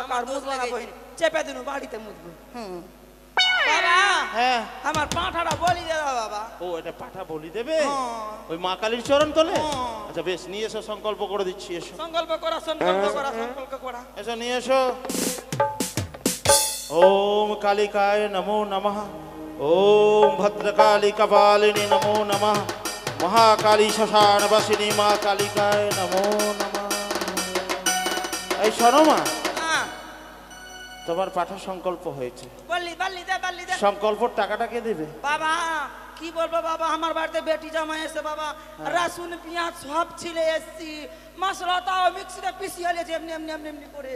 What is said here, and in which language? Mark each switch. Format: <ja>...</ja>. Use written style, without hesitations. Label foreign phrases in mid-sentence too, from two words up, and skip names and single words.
<bn>আমার আর দোষ মুদবো না লেগেছে। বহিন, চেপে দিনু বাড়িতে মুদবো। বাবা হ্যাঁ আমার পাঁঠাটা বলি দে দাও বাবা। ও এটা পাঠা বলি দেবে হ্যাঁ। ওই মা কালীর চরণ তলে? হ্যাঁ। আচ্ছা বেশ, নিয়ে এসো, সংকল্প করে দিচ্ছি। এসো সংকল্প করা, সংকল্প করা, সংকল্প করা। এসো, নিয়ে এসো। ওম কালিকায় নমো নমঃ, ওম ভদ্রকালী কপালিনী নমো নমঃ, মহাকালী শ্মশানবাসিনী মা কালিকায় নমো নমঃ। এই শোনো মা, হ্যাঁ তোমার পাঠা সংকল্প হয়েছে। বললি বললি দে, বললি দে। সংকল্পর টাকাটা কে দেবে? বাবা কি বলবো বাবা, আমার বাড়িতে বেটি জামাই এসে বাবা, রসুন পেঁয়াজ সব ছিলে এসছি, মশলা তাও মিক্সিতে পিষিয়ে নিয়েছে এমনি এমনি এমনি এমনি করে।</bn>